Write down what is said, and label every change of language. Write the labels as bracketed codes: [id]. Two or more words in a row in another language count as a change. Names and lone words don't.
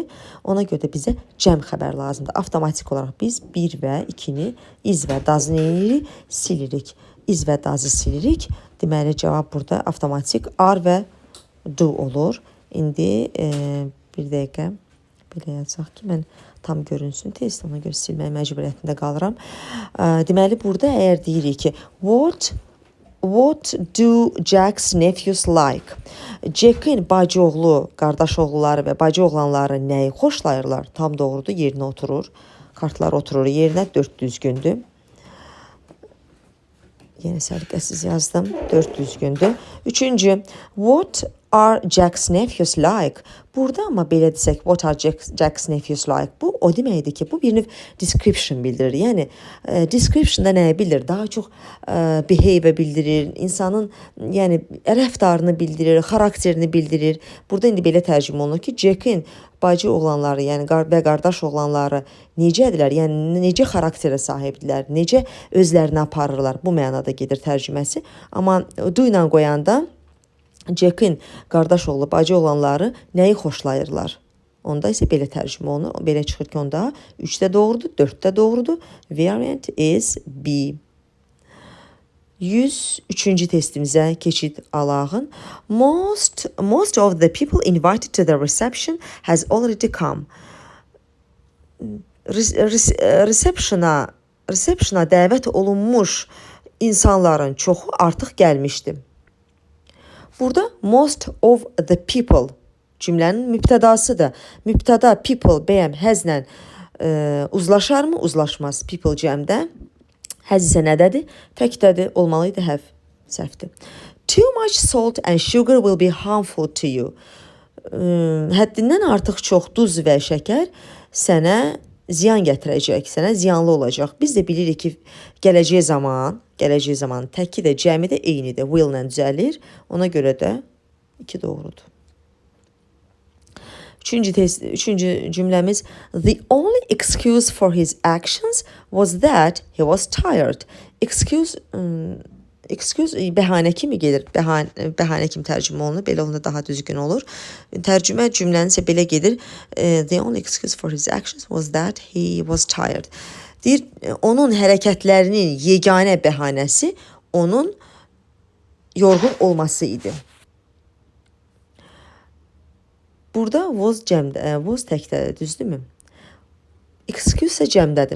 [az] Ona görə də bizə cəm xəbər lazımdır. Avtomatik olaraq biz 1 və 2-ni iz və dazı eləyirik, silirik. İz və dazı silirik. Deməli, cavab burada avtomatik are və do olur. İndi bir dəqiqə belə yazaq ki, mən tam görünsün test, ona görə silməyə məcburiyyətində qalıram. Deməli, burada əgər deyirik ki, [en] What do Jack's nephews like? [az] Jack'in bacı oğlu, qardaş oğulları və bacı oğlanları nəyi xoşlayırlar? Tam doğrudur, yerinə oturur. Kartlar oturur yerinə, 4 düzgündür. Yenə səliqəsiz yazdım, 4 düzgündür. Üçüncü, [en] what are Jack's nephews like? [az] Burada amma belə desək, [en] what are Jack's nephews like? [az] Bu o deməkdir ki, bu bir növ description bildirir. Yəni, description'da nəyə bildirir? Daha çox behavior bildirir, insanın yəni, rəftarını bildirir, xarakterini bildirir. Burada indi belə tərcümə olunur ki, Jack'in bacı oğlanları, yəni və qardaş oğlanları necədirlər? Yəni, necə xarakterə sahibdirlər? Necə özlərini aparırlar? Bu mənada gedir tərcüməsi. Amma do ilə qoyanda Jack'in qardaş oğlu, bacı oğlanları nəyi xoşlayırlar? Onda isə belə tərcümə olunur. Belə çıxır ki, onda 3-də doğrudur, 4-də doğrudur. [en] Variant is B. [az] 103-cü testimizə keçid alağın. [en] Most of the people invited to the reception has already come. [az] Reception'a dəvət olunmuş insanların çoxu artıq gəlmişdi. Burada [en] most of the people [az] cümlənin mübtədasıdır. Mübtəda people bəyəm həzlə uzlaşarmı? Uzlaşmaz. People cəmdə. Həz isə nədədir? Təkdədir. Olmalıydı həv. Səhvdir. [en] Too much salt and sugar will be harmful to you. [az] Həddindən artıq çox duz və şəkər sənə ziyan gətirəcək, sənə ziyanlı olacaq. Biz də bilirik ki, gələcək zaman təki də, cəmi də eynidir. Will-lə düzəlir. Ona görə də 2 doğrudur. Üçüncü cümləmiz. [en] The only excuse for his actions was that he was tired. [az] Excuse bəhanə kimi gedir. Bəhanə kimi tərcümə olunur. Belə olanda daha düzgün olur. Tərcümə cümlənin isə belə gedir. [en] The only excuse for his actions was that he was tired. [az] Deyir, onun hərəkətlərinin yeganə bəhanəsi onun yorğun olması idi. Burada was cəmdə, was təkdədir, düzdürmü? Excuse isə cəmdədir.